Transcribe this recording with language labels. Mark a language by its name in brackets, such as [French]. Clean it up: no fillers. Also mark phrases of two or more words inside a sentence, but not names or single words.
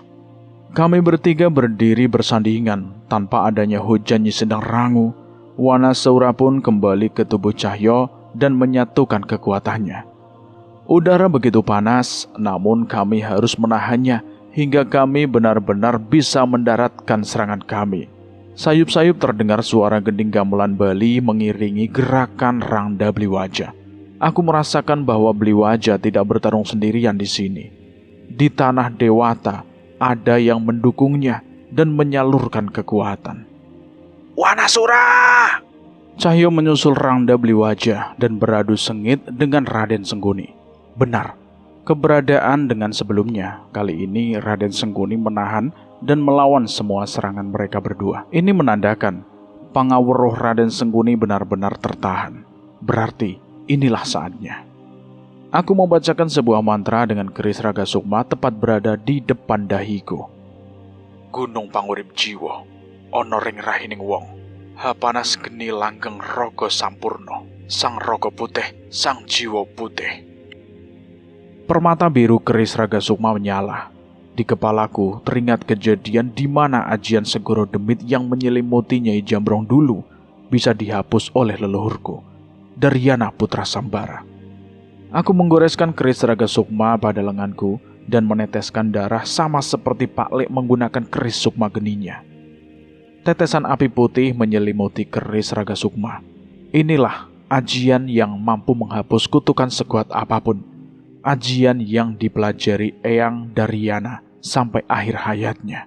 [Indonesian] Kami bertiga berdiri bersandingan tanpa adanya hujan Nyi Sendang Rangu. Wanasaura pun kembali ke tubuh Cahyo dan menyatukan kekuatannya. Udara begitu panas, namun kami harus menahannya hingga kami benar-benar bisa mendaratkan serangan kami. Sayup-sayup terdengar suara gending gamelan Bali mengiringi gerakan Rangda Beli Wajah. Aku merasakan bahwa Beli Wajah tidak bertarung sendirian di sini. Di tanah Dewata, ada yang mendukungnya dan menyalurkan kekuatan. Wanasura! Cahyo menyusul Rangda Beli Wajah dan beradu sengit dengan Raden Sengguni. Benar, keberadaan dengan sebelumnya. Kali ini Raden Sengguni menahan dan melawan semua serangan mereka berdua. Ini menandakan Pangawuruh Raden Sengguni benar-benar tertahan. Berarti inilah saatnya. Aku membacakan sebuah mantra dengan keris Raga Sukma tepat berada di depan dahiku. [Javanese] Gunung Pangurip Jiwo, ana ring rahining wong. Hapanas geni langgeng raga sampurna, sang raga putih, sang jiwa putih. [Indonesian] Permata biru keris Raga Sukma menyala. Di kepalaku teringat kejadian di mana ajian Segoro Demit yang menyelimuti Nyai Jambrong dulu bisa dihapus oleh leluhurku, Daryana Putra Sambara. Aku menggoreskan keris Raga Sukma pada lenganku dan meneteskan darah sama seperti Pak Lek menggunakan keris Sukma geninya. Tetesan api putih menyelimuti keris Raga Sukma. Inilah ajian yang mampu menghapus kutukan sekuat apapun. Ajian yang dipelajari Eyang Daryana sampai akhir hayatnya.